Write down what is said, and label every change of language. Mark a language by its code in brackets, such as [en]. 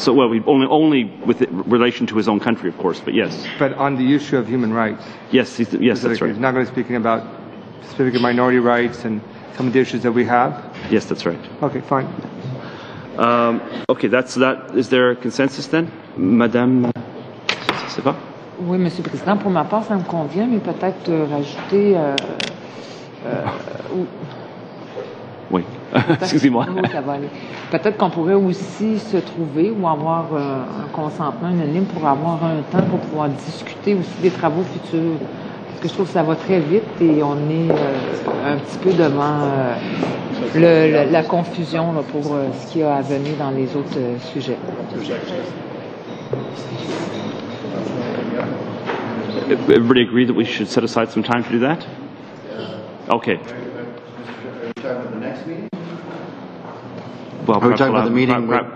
[en] So, well, we only with relation to his own country, of course, but yes. But on the issue of human rights. Yes. Yes, that's right. He's not going to be speaking about specific minority rights and some of the issues that we have. Yes, that's right. Okay, fine. Okay, that's that. Is there a consensus then, Madame? [fr] C'est pas? Oui, Monsieur le Président, pour ma part, ça me convient, mais peut-être rajouter. Oui, excusez-moi. Oui, ça va aller. Peut-être qu'on pourrait aussi se trouver ou avoir un consentement unanime pour avoir un temps pour pouvoir discuter aussi des travaux futurs. Parce que je trouve que ça va très vite et on est un petit peu devant la confusion là, pour ce qui a à venir dans les autres sujets. [en] Everybody agree that we should set aside some time to do that? Okay. Well, are we talking about the meeting?